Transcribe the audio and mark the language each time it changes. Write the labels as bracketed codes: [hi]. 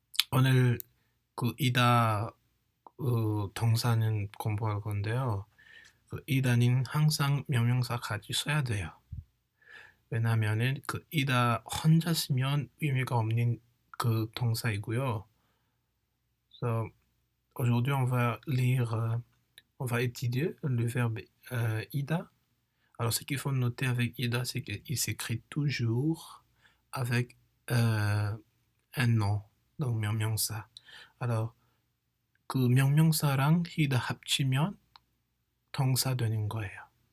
[ko] 오늘 그 이다 동사는 공부할 건데요. 그 이다는 항상 명명사 같이 써야 돼요. 왜냐하면은 그 이다 혼자 쓰면 의미가 없는 그 동사이고요. [fr] So, aujourd'hui, on va lire, on va étudier le verbe ida. Alors, ce qu'il faut noter avec ida, c'est qu'il s'écrit toujours avec un nom, donc 명명사. [ko] Alors, 그 명명사랑 ida 합치면 동사 되는 거예요.